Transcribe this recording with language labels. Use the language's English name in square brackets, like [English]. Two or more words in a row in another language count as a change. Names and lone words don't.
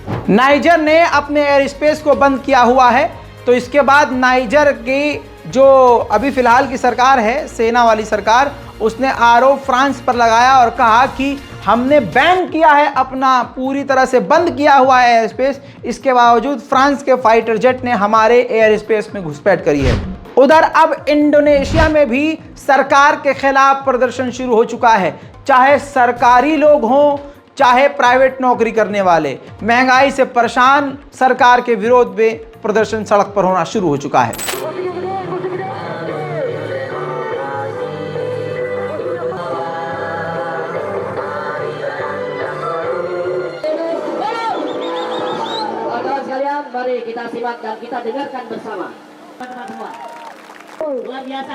[Hindi] नाइजर ने अपने एयर स्पेस को बंद किया हुआ है, तो इसके बाद नाइजर की जो अभी फिलहाल की सरकार है, सेना वाली सरकार, उसने आरोप फ्रांस पर लगाया और कहा कि हमने बैन किया है, अपना पूरी तरह से बंद किया हुआ है एयर स्पेस, इसके बावजूद फ्रांस के फाइटर जेट ने हमारे एयर स्पेस में घुसपैठ करी है। उधर अब इंडोनेशिया में भी सरकार के खिलाफ प्रदर्शन शुरू हो चुका है। चाहे सरकारी लोग हों, चाहे प्राइवेट नौकरी करने वाले, महंगाई से परेशान सरकार के विरोध में प्रदर्शन सड़क पर होना शुरू हो चुका है। [Indonesian] Mari kita simak dan kita dengarkan bersama. Teman-teman semua. Luar biasa.